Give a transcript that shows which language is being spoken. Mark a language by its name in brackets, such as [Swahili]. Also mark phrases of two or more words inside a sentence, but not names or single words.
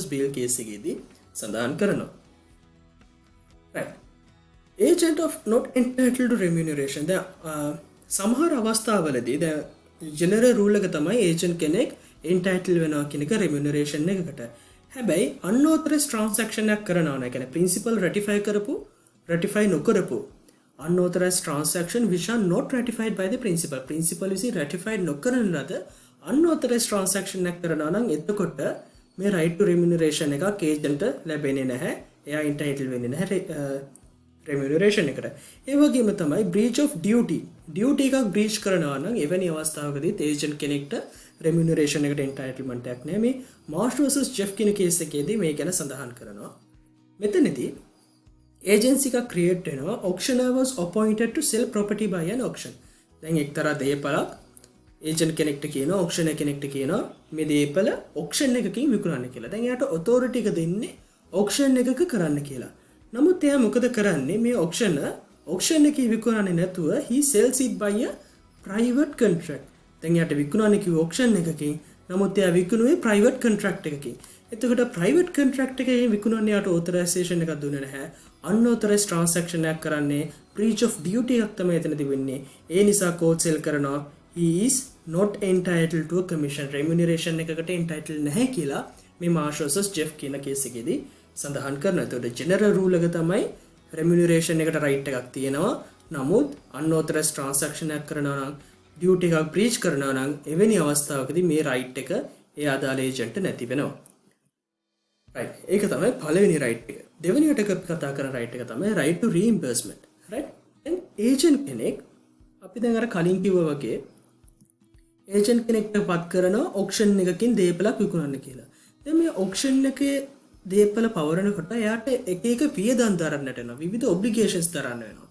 [Sinhala] Beal case එකේදී සඳහන් කරනවා. right. [English] Agent of not entitled to remuneration. [Sinhala] සමහර අවස්ථාවලදී දැන් [English] general rule [Sinhala] එක තමයි agent කෙනෙක් entitled වෙනවා කියන එක remuneration එකකට. [English] හැබැයි unauthorized transaction [Sinhala] එකක් කරනවා නම් කියන්නේ [English] principal ratify නොකරපු unauthorized transaction which are not ratified by the principal විසින් ratified [Sinhala] නොකරන ලද [English] unauthorized transaction [Sinhala] එකක් කරනවා නම් එතකොට මේ [English] right to remuneration එකක් agent [Sinhala] ලැබෙන්නේ නැහැ. එයා entitled වෙන්නේ නැහැ remuneration එකට. ඒ වගේම තමයි [English] breach of duty [Sinhala] එකක් breach කරනවා නම් එවැනි අවස්ථාවකදී agent කෙනෙක්ට remuneration එකට entitlement එකක් නැහැ. මේ Marsh vs. Jeff කියන case එකේදී මේ ගැන සඳහන් කරනවා. [English] මෙතනදී agency එකක් create වෙනවා auctioneer was appointed to sell property by an auction. [Sinhala] දැන් එක්තරා දේපලක් agent කෙනෙක්ට කියනවා auctioneer කෙනෙක්ට කියනවා මේ දේපල auction එකකින් විකුණන්න කියලා. දැන් එයාට authority එක දෙන්නේ auction එකක කරන්න කියලා. නමුත් එයා මොකද කරන්නේ මේ auction එකේ විකුණන්නේ නැතුව [English] he sells it by a private contract. [Sinhala] දැන් එයාට විකුණන්නේ කිව්ව auction එකකින් නමුත් එයා විකුණුවේ [English] private contract [Sinhala] එකකින්. එතකොට [English] private contract [Sinhala] එකකින් විකුණන්නේ යාට authorization එකක් දුන්නේ නැහැ. [English] unauthorized transaction [Sinhala] එකක් කරන්නේ [English] breach of duty [Sinhala] එකක් තමයි එතනදී වෙන්නේ. ඒ නිසා [English] court sell කරනවා he is not entitled to a commission. [Sinhala] remuneration එකකට entitled නැහැ කියලා මේ Marsh vs. Jeff කියන case එකේදී සඳහන් කරනවා. එතකොට [English] general rule [Sinhala] එක තමයි remuneration එකට right එකක් තියෙනවා. නමුත් [English] unauthorized transaction [Sinhala] එකක් කරනවා නම් ඩියුටි එකක් බ්‍රීච් කරනවා නම් එවැනි අවස්ථාවකදී මේ රයිට් එක ඒ අදාළ ඒජන්ට් නැති වෙනවා. රයිට්. ඒක තමයි පළවෙනි රයිට් එක. දෙවෙනියට කතා කරන රයිට් එක තමයි [English] right to reimbursement. [Sinhala] රයිට්. දැන් ඒජන්ට් කෙනෙක් අපි දැන් අර කලින් කිව්වා වගේ ඒජන්ට් කෙනෙක්ට පත් කරනවා ඔක්ෂන් එකකින් දේපලක් විකුණන්න කියලා. දැන් මේ ඔක්ෂන් එකේ දේපල පවරනකොට එයාට එක එක වියදම් දරන්නට වෙනවා. විවිධ ඔබ්ලිගේෂන්ස් දරන්න වෙනවා.